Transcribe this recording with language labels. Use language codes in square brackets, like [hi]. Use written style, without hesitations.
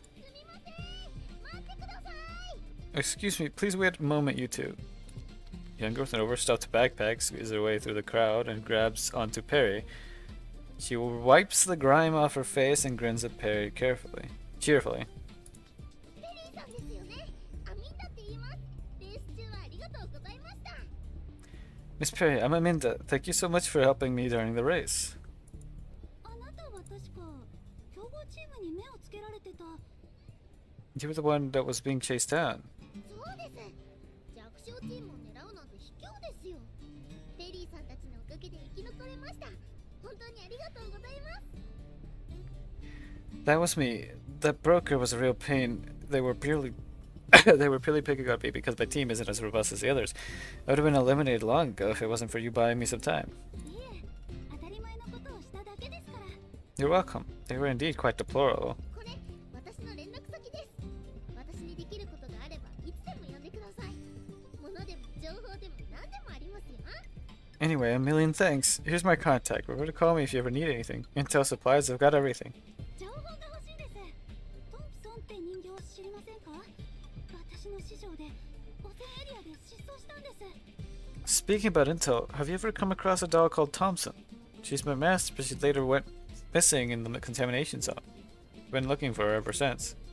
[ja] すみません、待ってください。 [en] Excuse me, please wait a moment, you two. Younger with an overstuffed backpack squeezes her way through the crowd and grabs onto Perry. She wipes the grime off her face and grins at Perry cheerfully. [ja] ペリーさんですよね。アミンダって言います。レース中はありがとうございました。 [en] Miss Perry, I'm Aminda. Thank you so much for helping me during the race. [ja] あなたは確か強豪チームに目をつけられてた。 [en] You were the one that was being chased down. [ja] そうです。弱小チームを狙うなんて卑怯ですよ。ペリーさんたちのおかげで生き残れました。本当にありがとうございます。 [en] That was me. That broker was a real pain. They were purely picking on me because my team isn't as robust as the others. I would have been eliminated long ago if it wasn't for you buying me some time. [ja] いえ、当たり前のことをしただけですから。 [en] You're welcome. They were indeed quite deplorable. [ja] これ、私の連絡先です。私にできることがあればいつでも呼んでください。物でも情報でも何でもありますよ。 [en] Anyway, a million thanks. Here's my contact. Remember to call me if you ever need anything. Intel supplies, I've got everything. [ja] 情報が欲しいです。トンプソンって人形を知りませんか？私の師匠で汚染エリアで失踪したんです。 [en] Speaking about Intel, have you ever come across a doll called Thompson? She's my master, but she later went missing in the contamination zone. Been looking for her ever since.